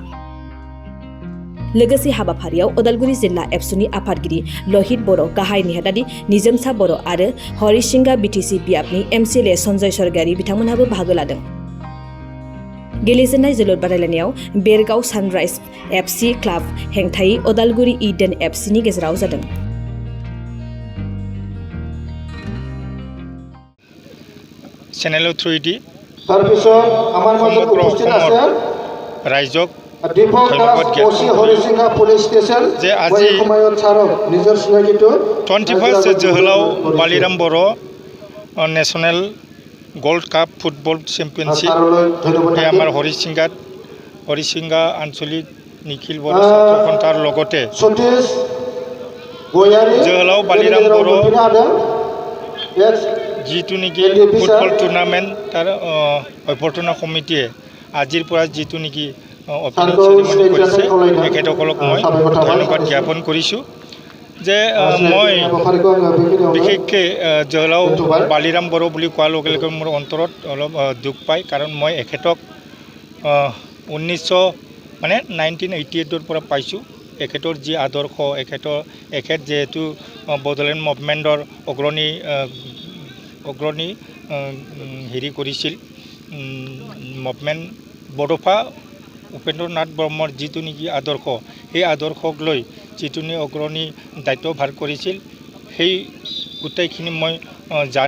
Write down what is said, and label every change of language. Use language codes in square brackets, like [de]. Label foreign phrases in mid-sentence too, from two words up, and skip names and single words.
[brx] लोगोसे हाबाफारियाव उदालगुरि जिल्ला एबसुनि आफादगिरि लहित बर', गाहाय नेहाथारि निजोमसा बर' आरो हरिसिंगा बिटिसि बियाबनि एमसिएलए सन्जय सरगियारि बिथांमोनहाबो बाहागो लादों। गेलेजेननाय जोलुर बादायलायनायाव बेरगाव सानराइज एफसि क्लाब हेंथायै उदालगुरि इडेन एफसिनि गेजेराव जादों। [as] চেনেলৰ থ্ৰুৱেদি তাৰপিছত আমাৰ মাজত উপস্থিত আছে ৰাইজক ধন্যবাদ যে আজি 21st जोहोलाव बालिराम बर' नेशनेल गोल्ड काप फुटबल चेम्पियनशिप আমাৰ হৰিচিংগা আঞ্চলিক নিখিল বড়ো ছাত্ৰ সন্থাৰ লগতে जोहोलाव बालिराम बर' যিটো নেকি ফুটবল টুৰ্ণামেণ্ট তাৰ অভ্যৰ্থনা কমিটিয়ে আজিৰ পৰা যিটো নেকি [en] opening ceremony [as] কৰিছে তেখেতসকলক মই ধন্যবাদ জ্ঞাপন কৰিছোঁ যে মই বিশেষকৈ जोहोलाव बालिराम बर' বুলি কোৱাৰ লগে লগে মোৰ অন্তৰত অলপ দুখ পায়, কাৰণ মই এখেতক 1988ৰ পৰা পাইছোঁ। এখেতৰ যি আদৰ্শ, এখেত যিহেতু বড়োলেণ্ড মুভমেণ্টৰ অগ্ৰণী হেৰি কৰিছিল, মুভমেণ্ট বড়োফা উপেন্দ্ৰ নাথ ব্ৰহ্মৰ যিটো নেকি আদৰ্শ, সেই আদৰ্শক লৈ যিটো অগ্ৰণী দায়িত্বভাৰ কৰিছিল, সেই গোটেইখিনি মই জানো।